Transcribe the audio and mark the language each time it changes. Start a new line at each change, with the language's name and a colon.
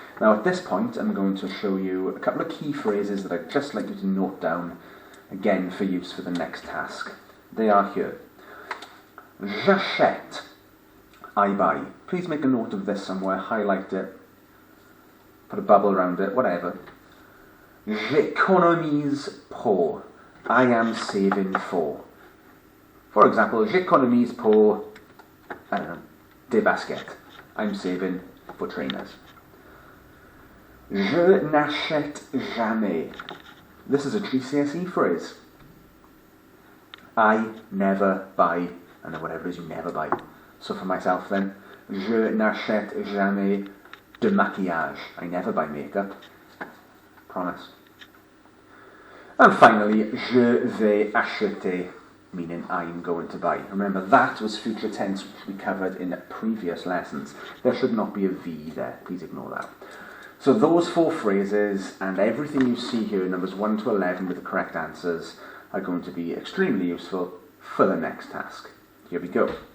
English: Now at this point I'm going to show you a couple of key phrases that I'd just like you to note down, again for use for the next task. They are here.
French: J'achète,
English: I buy. Please make a note of this somewhere, highlight it, put a bubble around it, whatever.
French: J'économise pour,
English: I am saving for. For example,
French: j'économise pour,
English: I don't know,
French: des baskets.
English: I'm saving for trainers.
French: Je n'achète jamais.
English: This is a GCSE phrase. I never buy, and then whatever it is you never buy. So for myself then,
French: je n'achète jamais de maquillage.
English: I never buy makeup. Promise. And finally,
French: je vais acheter,
English: meaning I'm going to buy. Remember, that was future tense, which we covered in previous lessons. There should not be a V there. Please ignore that. So those 4 phrases and everything you see here, numbers 1 to 11 with the correct answers, are going to be extremely useful for the next task. Here we go.